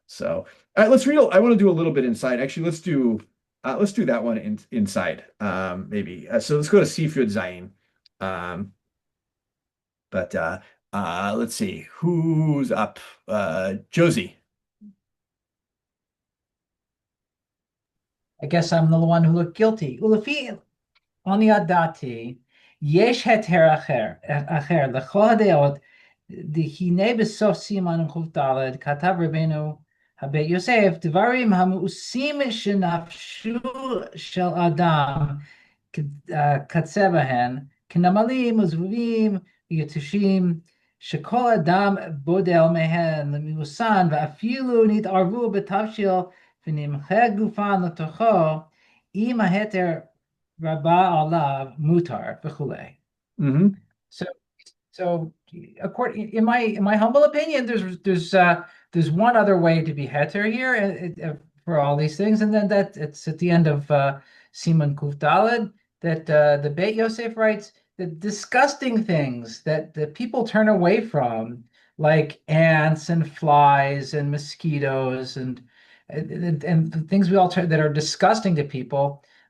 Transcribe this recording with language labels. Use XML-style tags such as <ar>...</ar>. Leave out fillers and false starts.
<en>So all right, let's read. I want to do a little bit inside. Actually, let's do that one inside, maybe. So let's go to Seafood Zayin. But let's see who's up. Josie. I guess I'm the one who looked guilty.</en> <he>Ulefi oni adati, yesh heter acher, lechol hadeot, דהנה בסוף סימן ק"ד כתב רבנו הבית יוסף דברים המאוסים שנפשו של אדם קצה בהן כנמלים וזבובים ויתושים שכל אדם בודל מהן למיאוסן ואפילו נתערבו בתבשיל ונמחה גופן לתוכו אם ההתר רבה עליו מותר וכולי. Hmm.</he> <en>So according in my humble opinion, there's one other way to be heter here for all these things, and then that it's at the end of Siman Kuf Daled that the Beit Yosef writes the disgusting things that people turn away from, like ants and flies and mosquitoes and things we all turn that are disgusting to people.</en>